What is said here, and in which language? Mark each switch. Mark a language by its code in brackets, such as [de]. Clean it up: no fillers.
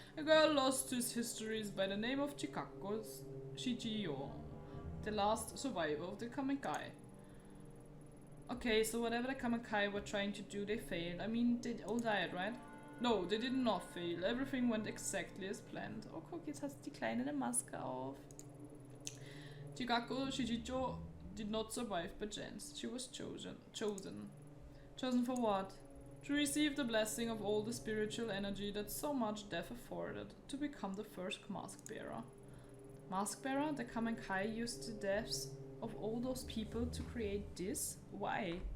[en] A girl lost to its histories by the name of Chikako Shichiyo, the last survivor of the Kamenkai. Okay, so whatever the Kamenkai were trying to do, they failed. I mean, they all died, right? No, they did not fail. Everything went exactly as planned. [de] Oh, guck, jetzt hat die Kleine eine Maske auf. [en] Chikako Shichiyo did not survive by chance. She was chosen. Chosen for what? To receive the blessing of all the spiritual energy that so much death afforded, to become the first mask bearer. Mask bearer? The Kamenkai used the deaths of all those people to create this? Why?